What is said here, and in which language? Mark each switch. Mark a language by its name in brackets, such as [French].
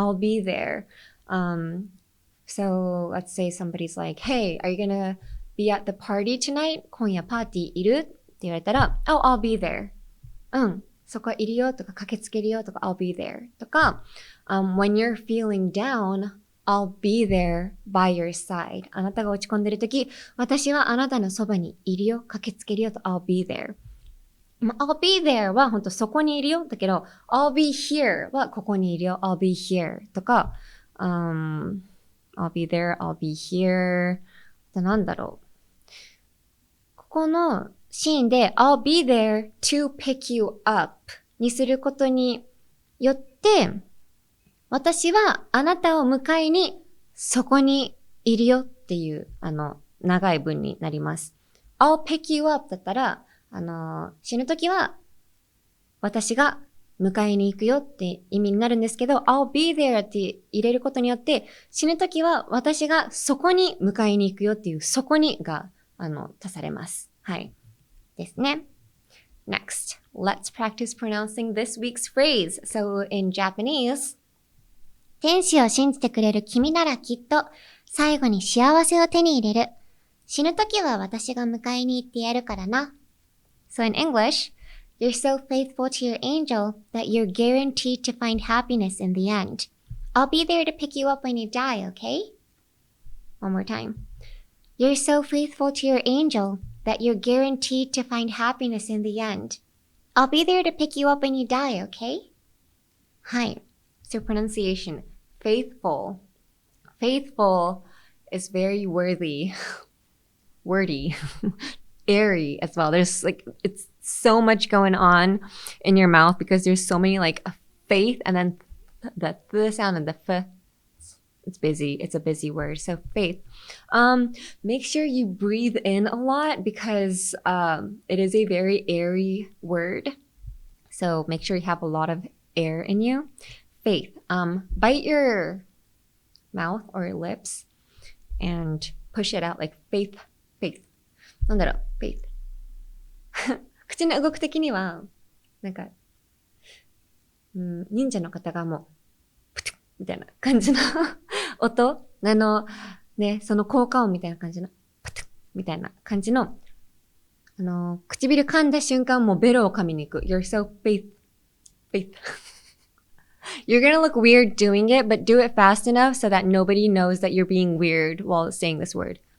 [English] I'll be there.So let's say somebody's like, hey, are you gonna be at the party tonight? [Japanese] 今夜パーティーいるって言われたら、 [English] oh, I'll be there. [Japanese] そこいるよとか駆けつけるよとか [English] I'll be there とか、when you're feeling down, I'll be there by your side. [Japanese] あなたが落ち込んでるとき、私はあなたのそばにいるよ、駆けつけるよと [English] I'll be there.I'll be there [Japanese] は本当そこにいるよだけど [English] I'll be here [Japanese] はここにいるよ I'll be here とか、I'll be there, I'll be here なんだろうここのシーンで [English] I'll be there to pick you up [Japanese] にすることによって私はあなたを迎えにそこにいるよっていう長い文になります [English] I'll pick you up [Japanese] だったら死ぬときは私が迎えに行くよって意味になるんですけど I'll be there って入れることによって死ぬときは私がそこに迎えに行くよっていうそこにが足されます。はい。ですね。 [English] Next, let's practice pronouncing this week's phrase. So in Japanese, [Japanese] 天使を信じてくれる君ならきっと最後に幸せを手に入れる。死ぬときは私が迎えに行ってやるからな。 [English] So in English, you're so faithful to your angel that you're guaranteed to find happiness in the end. I'll be there to pick you up when you die, okay? One more time. You're so faithful to your angel that you're guaranteed to find happiness in the end. I'll be there to pick you up when you die, okay? はい。So pronunciation, faithful. Faithful is very wordy, airy as well. There's like, it's so much going on in your mouth because there's so many like a faith and then the sound and the It's busy. It's a busy word. So faith. Make sure you breathe in a lot because it is a very airy word. So make sure you have a lot of air in you. Faith. Bite your mouth or lips and push it out like faith, faith. [Japanese] なんだろう faith. 口の動く的には、なんか、忍者の方がもう、プチッみたいな感じの音ね、その効果音みたいな感じの、プチッみたいな感じの、唇噛んだ瞬間もうベロを噛みに行く。 [English] You're so faith. You're gonna look weird doing it, but do it fast enough so that nobody knows that you're being weird while saying this word.